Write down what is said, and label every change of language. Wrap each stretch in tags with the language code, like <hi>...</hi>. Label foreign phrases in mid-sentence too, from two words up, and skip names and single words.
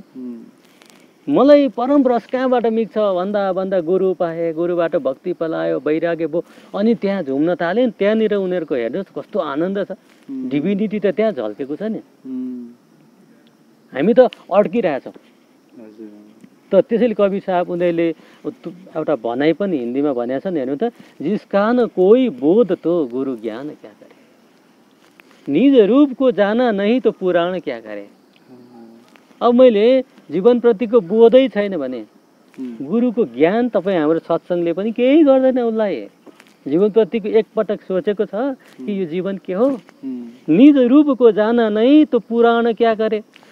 <ne>मलाई परम रस कहाँबाट मिल्छ भन्दा गुरु पाएँ, गुरुबाट भक्ति पलायो, वैराग्य भयो, अनि त्यहाँ झुम्न थालेँ। त्यहाँनिर उनीहरूको हेर्नुहोस् कस्तो आनन्द छ, डिभिनिटी त त्यहाँ झल्केको छ नि। हामी त अड्किरहेछौँ। त त्यसैले कवि साहब उनीहरूले एउटा भनाइ पनि हिन्दीमा भनेको छ नि, हेर्नु त,</ne> <hi>जिसका न कोही बोध तो गुरु ज्ञान क्या करे, निज रूपको जाना नहीं तो पुराण क्या करे।</hi> <ne>अब मैले जीवनप्रतिको बोधै छैन भने गुरुको ज्ञान तपाईँ हाम्रो सत्सङ्गले पनि केही गर्दैन उसलाई। जीवनप्रतिको एकपटक सोचेको छ कि यो जीवन के हो। निज रूपको जाना नै त पुराण क्या गरे।</ne>